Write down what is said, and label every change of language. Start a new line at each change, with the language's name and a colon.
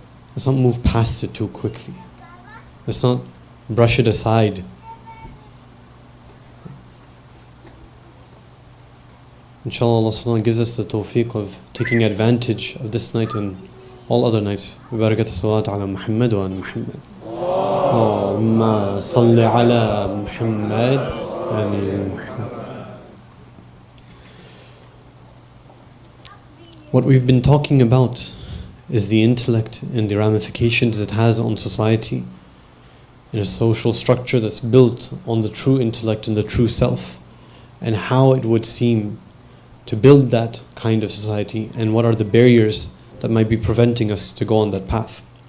English: Let's not move past it too quickly. Let's not brush it aside. Inshallah, Allah subhanahu wa ta'ala gives us the tawfiq of taking advantage of this night and all other nights.
Arabic: Barakat as-salatu ala Muhammad wa ala Muhammad. اللهم صل على محمد آل محمد.
English: What we've been talking about is the intellect and the ramifications it has on society in a social structure that's built on the true intellect and the true self, and how it would seem to build that kind of society and what are the barriers that might be preventing us to go on that path.